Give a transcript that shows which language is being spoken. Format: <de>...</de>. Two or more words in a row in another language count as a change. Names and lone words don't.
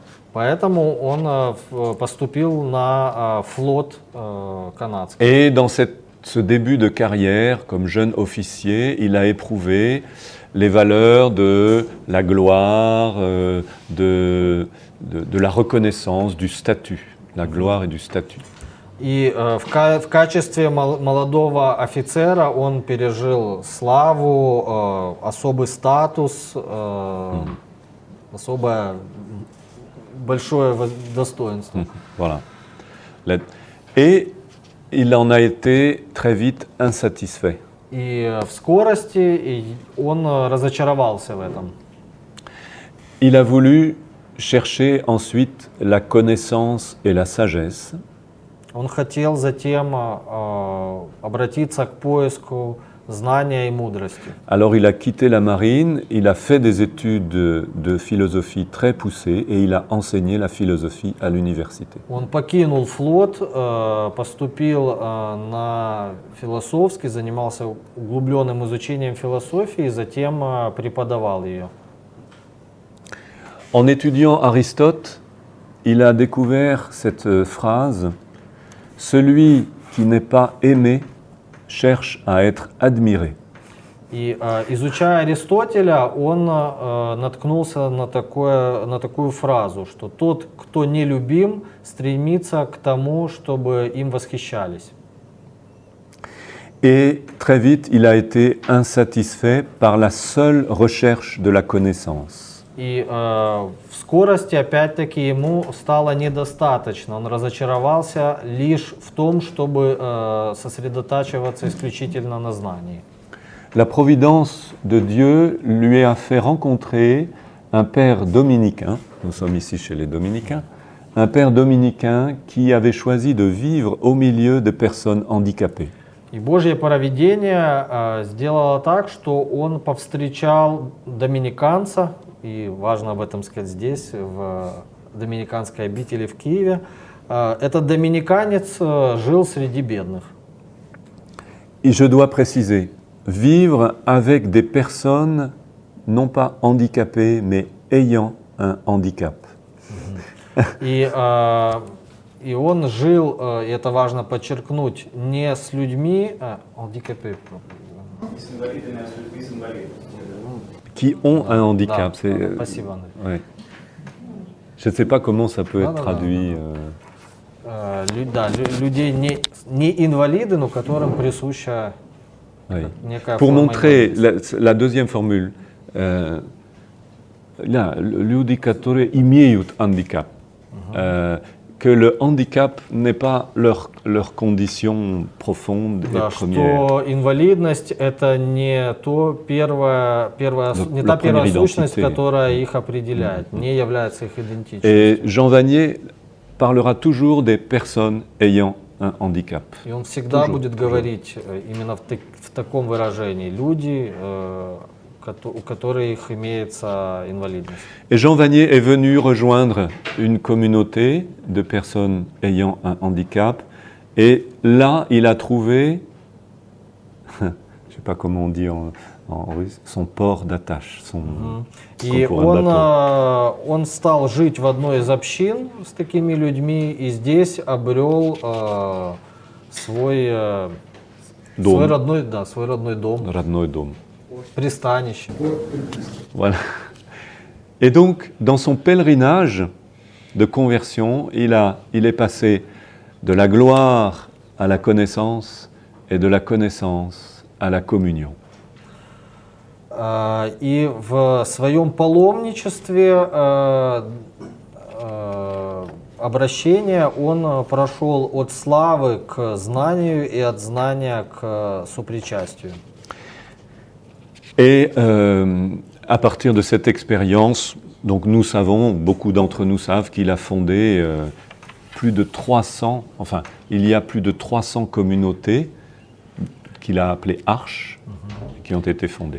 <ru>Поэтому он поступил на флот канадский.</ru> <fr>Et dans ce début de carrière, comme jeune officier, il a éprouvé les valeurs de la gloire, de la reconnaissance, du statut, la gloire et du statut.</fr> <ru>И в качестве молодого офицера он пережил славу, особый статус, особое большое достоинство.</ru> <fr>Voilà. Et il en a été très vite insatisfait.</fr> <ru>И в скорости он разочаровался в этом.</ru> <fr>Il a voulu chercher ensuite la connaissance et la sagesse.</fr> <ru>Он хотел затем обратиться к поиску знания и мудрости.</ru> <fr>Alors il a quitté la marine, il a fait des études de philosophie très poussées et il a enseigné la philosophie à l'université.</fr> <ru>Он покинул флот, поступил на философский, занимался углубленным изучением философии и затем преподавал ее.</ru> <fr>En étudiant Aristote, il a découvert cette phrase: celui qui n'est pas aimé cherche à être admiré.</fr> <ru>И изучая Аристотеля, он наткнулся на такую фразу, что тот, кто не любим, стремится к тому, чтобы им восхищались.</ru> <fr>Et très vite, il a été insatisfait par la seule recherche de la connaissance.</fr> <ru>И в скорости, опять-таки, ему стало недостаточно. Он разочаровался лишь в том, чтобы сосредотачиваться исключительно на знании.</ru> <fr>La providence de Dieu lui a fait rencontrer un père dominicain, nous sommes ici chez les dominicains, un père dominicain qui avait choisi de vivre au milieu de personnes handicapées.</fr> <ru>И Божье провидение сделало так, что он повстречал доминиканца, и важно об этом сказать здесь, в доминиканской обители в Киеве. Этот доминиканец жил среди бедных.</ru> <fr>Et je dois préciser, vivre avec des personnes non pas handicapées, mais ayant un handicap.</fr> <ru>И он жил, и это важно подчеркнуть, не с людьми,</ru> <fr>handicapés, Qui ont un handicap.</fr> <ru>да,</ru> <fr>C'est,</fr> <ru>спасибо, Андрей.</ru> <fr>ouais. Je ne sais pas comment ça peut être</fr> <ru>Да-да-да.</ru> <fr>traduit.</fr> <ru>Людей не инвалиды, но которым присуща</ru> <fr>Oui.</fr> <ru>некая</ru> <fr>Pour</fr> <ru>форма</ru> <fr>montrer</fr> <ru>инвалидности.</ru> <fr>la deuxième formule, là,</fr> <ru>люди, которые имеют</ru> <fr>handicap, que le handicap n'est pas leur condition profonde et</fr> <ru>Да,</ru> <fr>première.</fr> <ru>что инвалидность это не не та</ru> <fr>première</fr> <ru>первая сущность,</ru> <fr>identité.</fr> <ru>которая их определяет, не является их идентичностью.</ru> <fr>Et Jean Vanier parlera toujours des personnes ayant un handicap.</fr> <ru>И он всегда</ru> <fr>Toujours,</fr> <ru>будет говорить именно в таком выражении люди, у которых имеется инвалидность.</ru> <fr>Et Jean Vanier est venu rejoindre une communauté de personnes ayant un handicap. Et là, il a trouvé, je ne sais pas comment on dit en russe, son port d'attache.</fr> <ru>И он стал жить в одной из общин с такими людьми, и здесь обрел свой родной дом, Родной дом. пристанище.</ru> <fr>Voilà. Et donc, dans son pèlerinage de conversion, il est passé de la gloire à la connaissance et de la connaissance à la communion.</fr> <ru>И в своем паломничестве обращения он прошел от славы к знанию и от знания к сопричастию.</ru> <fr>Et à partir de cette expérience, donc nous savons, beaucoup d'entre nous savent qu'il a fondé plus de 300, enfin, il y a plus de 300 communautés qu'il a appelées arches, qui ont été fondées.</fr>